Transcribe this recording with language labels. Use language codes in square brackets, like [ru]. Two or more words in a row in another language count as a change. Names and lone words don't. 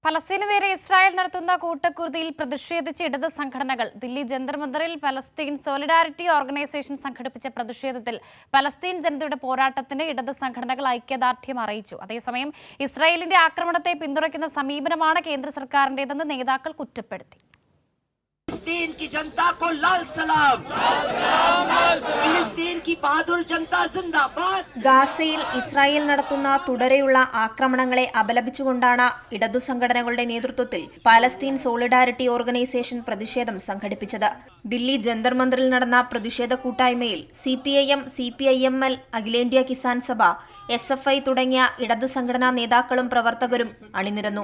[ml] ഫലസ്തീനെതിരെ ഇസ്രായേൽ നടത്തുന്ന കൂട്ടക്കുരുതിയിൽ പ്രതിഷേധിച്ച് ഇടത് സംഘടനകൾ ദില്ലി ജന്തർ മന്ദറിൽ പലസ്തീൻ സോളിഡാരിറ്റി ഓർഗനൈസേഷൻ സംഘടിപ്പിച്ച പ്രതിഷേധത്തിൽ പലസ്തീൻ ജനതയുടെ പോരാട്ടത്തിന് ഇടത് സംഘടനകൾ ഐക്യദാർഢ്യം അറിയിച്ചു. അതേസമയം ഇസ്രായേലിന്റെ ആക്രമണത്തെ പിന്തുണയ്ക്കുന്ന സമീപനമാണ് കേന്ദ്ര സർക്കാരിന്റേതെന്ന് നേതാക്കൾ കുറ്റപ്പെടുത്തി. [hi] फिलिस्तीन की जनता को लाल सलाम, फिलिस्तीन की बहादुर जनता जिंदाबाद. [ml] ഗാസയിൽ ഇസ്രായേൽ നടത്തുന്ന തുടരെയുള്ള ആക്രമണങ്ങളെ അപലപിച്ചുകൊണ്ടാണ് ഇടതു സംഘടനകളുടെ നേതൃത്വത്തിൽ പാലസ്തീൻ സോളിഡാരിറ്റി ഓർഗനൈസേഷൻ പ്രതിഷേധം സംഘടിപ്പിച്ചത്. ദില്ലി ജന്തർ മന്ദറിൽ നടന്ന പ്രതിഷേധ കൂട്ടായ്മയിൽ CPIM, CPIML, അഖിലേന്ത്യാ കിസാൻ സഭ, SFI തുടങ്ങിയ ഇടത് സംഘടനാ നേതാക്കളും പ്രവർത്തകരും അണിനിരന്നു.